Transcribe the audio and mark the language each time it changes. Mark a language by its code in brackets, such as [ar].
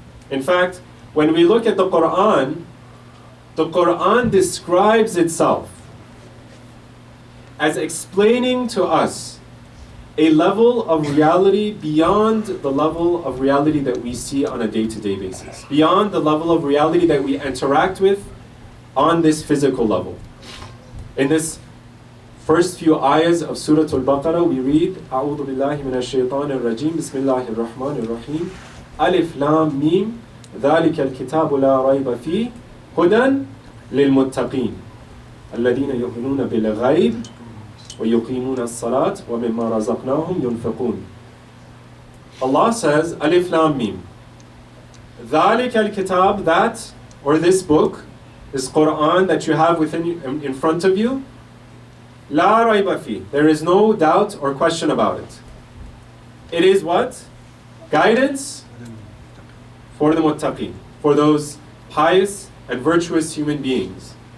[en] In fact, when we look at the Quran describes itself as explaining to us a level of reality beyond the level of reality that we see on a day-to-day basis, beyond the level of reality that we interact with on this physical level. In this first few ayahs of Surah Al-Baqarah, we read, [ar] أعوذ بالله من الشيطان الرجيم بسم الله الرحمن الرحيم ألف لام ميم ذلك الكتاب لا ريب فيه هدى للمتقين الذين يؤمنون بالغيب ويقيمون الصلاة ومما رزقناهم ينفقون. [en] Allah says, Alif Lam Mim. [ar] ذلك الكتاب, [en] that, or this book, this Quran that you have in front of you, [ar] La rayba fi. [en] There is no doubt or question about it. It is what? Guidance for the muttaqin, for those pious and virtuous human beings.